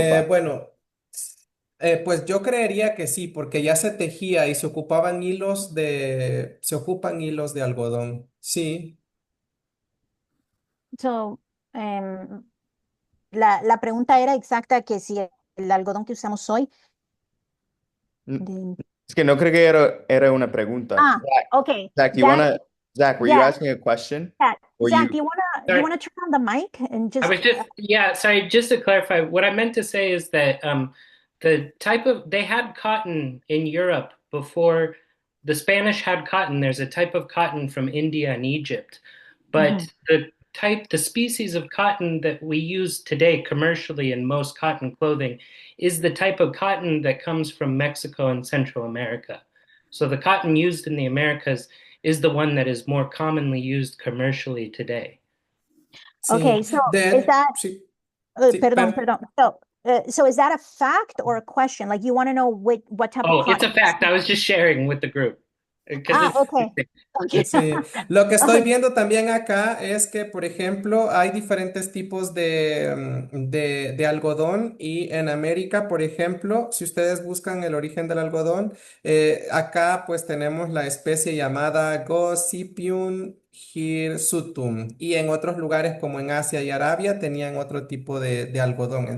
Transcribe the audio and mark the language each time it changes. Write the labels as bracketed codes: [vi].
[es] Bueno, pues yo creería que sí, porque ya se tejía y se ocupan hilos de algodón. Sí. So, la pregunta era exacta, que si el algodón que usamos hoy. Es que no creo que era una pregunta. [en] Okay. Zach, were you asking a question? Zach, you wanna turn on the mic and just? I was sorry, just to clarify, what I meant to say is that they had cotton in Europe before the Spanish had cotton. There's a type of cotton from India and Egypt, but the species of cotton that we use today commercially in most cotton clothing is the type of cotton that comes from Mexico and Central America. So the cotton used in the Americas is the one that is more commonly used commercially today. Okay, so is that, perdón. So is that a fact or a question? Like, you want to know what type of cotton? It's a fact. I was just sharing with the group. Okay. [es] Sí. Lo que estoy viendo también acá es que, por ejemplo, hay diferentes tipos de algodón, y en América, por ejemplo, si ustedes buscan el origen del algodón, acá pues tenemos la especie llamada Gossypium hirsutum, y en otros lugares como en Asia y Arabia tenían otro tipo de algodón.